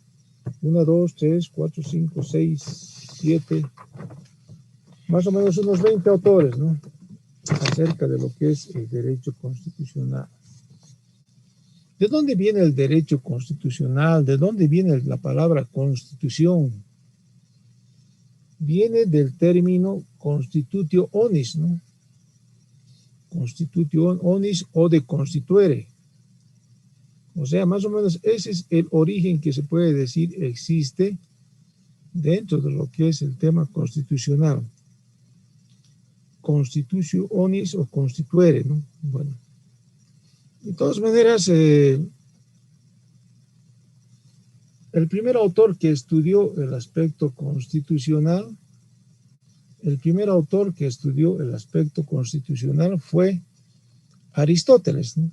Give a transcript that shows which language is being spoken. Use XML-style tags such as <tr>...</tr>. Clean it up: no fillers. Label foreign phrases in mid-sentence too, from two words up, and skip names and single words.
<es>1, 2, 3, 4, 5, 6, 7, más o menos unos 20 autores, ¿no? Acerca de lo que es el derecho constitucional. ¿De dónde viene el derecho constitucional? ¿De dónde viene la palabra constitución? Viene del término</es> <la>constitutio onis,</la> <es>¿no?</es> <la>Constitutio onis</la> <es>o de</es> <la>constituere.</la> <es>O sea, más o menos ese es el origen que se puede decir existe dentro de lo que es el tema constitucional.</es> <la>Constitutio onis o constituere,</la> <es>¿no? Bueno. De todas maneras, el primer autor que estudió el aspecto constitucional, fue Aristóteles, ¿no?</es>